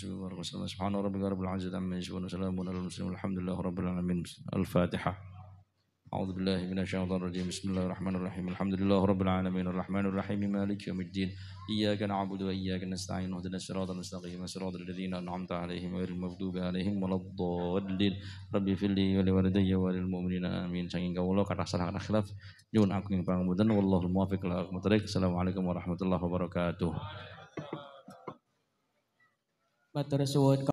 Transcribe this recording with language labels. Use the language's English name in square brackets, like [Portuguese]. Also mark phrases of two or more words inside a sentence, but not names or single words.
[Arabic] وصحبه وسلم سبحان ربك رب العزة عما يصفون وسلام على المرسلين والحمد لله رب العالمين الفاتحة أعوذ بالله من الشيطان الرجيم بسم الله الرحمن الرحيم الحمد لله رب العالمين الرحمن الرحيم مالك يوم الدين إياك نعبد وإياك نستعين اهدنا الصراط المستقيم صراط الذين أنعمت عليهم غير المغضوب عليهم ولا الضالين ربي اغفر لي ولوالدي وللمؤمنين آمين [Javanese] saking kawula kathah salah khilaf nyuwun agung pangapunten [Arabic] والله الموفق إلى أقوم الطريق السلام عليكم ورحمة الله وبركاته. [Javanese] Matur suwun.